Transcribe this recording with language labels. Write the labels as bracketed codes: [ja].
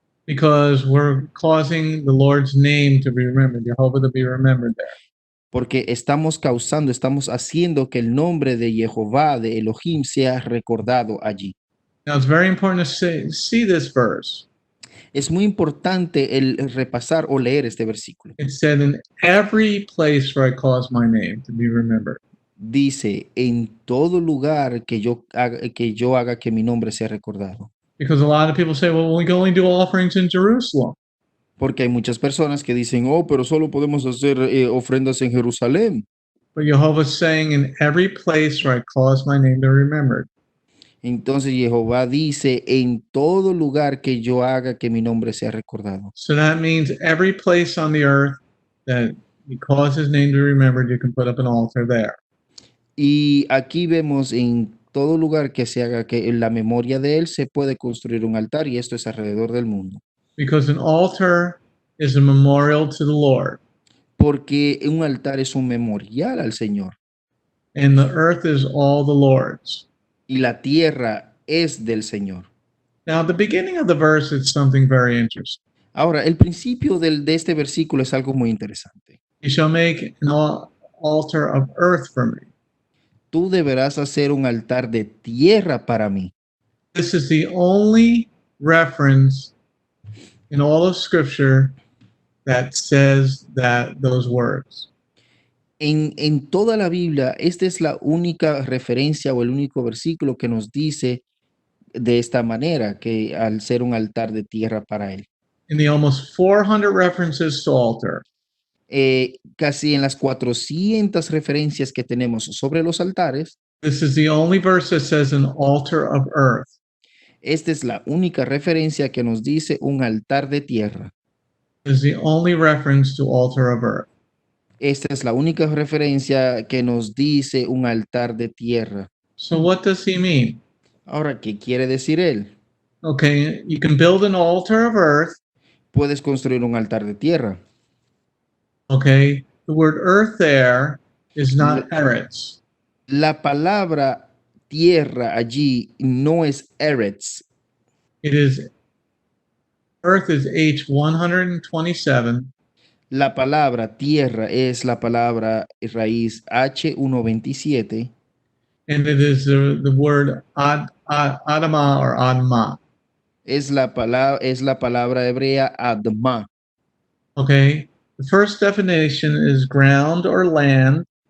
[en] Because we're causing the Lord's name to be remembered, Jehovah to be remembered there. [es] Porque estamos haciendo que el nombre de Jehová, de Elohim, sea recordado allí. [en] Now it's very important to see this verse. [es] Es muy importante el repasar o leer este versículo. [en] It said, in every place where I cause my name to be remembered. [es] Dice, en todo lugar que yo haga que mi nombre sea recordado. [en] Because a lot of people say, well, we can only do offerings in Jerusalem. [es] Porque hay muchas personas que dicen, oh, pero solo podemos hacer ofrendas en Jerusalén. [en] But Jehovah's saying, in every place where I cause my name to be remembered. [es] Entonces Jehová dice, en todo lugar que yo haga que mi nombre sea recordado. [en] So that means every place on the earth that he cause his name to be remembered, you can put up an altar there. [es] Y aquí vemos en todo lugar que se haga que en la memoria de él se puede construir un altar, y esto es alrededor del mundo. [en] Because an altar is a memorial to the Lord. [es] Porque un altar es un memorial al Señor. [en] And the earth is all the Lord's. [es] Y la tierra es del Señor. [en] Now, at the beginning of the verse, it's something very interesting. [es] Ahora, el principio de este versículo es algo muy interesante. [en] You shall make an altar of earth for me. [es] Tú deberás hacer un altar de tierra para mí. [en] This is the only reference in all of Scripture that says those words. [es] En toda la Biblia, esta es la única referencia o el único versículo que nos dice de esta manera, que al ser un altar de tierra para él. [en] In the almost 400 references to altar, [es] casi en las 400 referencias que tenemos sobre los altares, [en] this is the only verse that says an altar of earth. [es] esta es la única referencia que nos dice un altar de tierra. [en] Is the only reference to altar of earth. [es] Esta es la única referencia que nos dice un altar de tierra. [en] So what does he mean? [es] Ahora, ¿qué quiere decir él? [en] Okay, you can build an altar of earth. [es] Puedes construir un altar de tierra. [en] Okay, the word earth there is not eretz. [es] La palabra tierra allí no es eretz. [en] It is earth is H127, [es] La palabra tierra es la palabra raíz H127 [en] and it is the word adama or adma. [es] es la palabra hebrea adma. [en] Okay, the first definition is ground or land.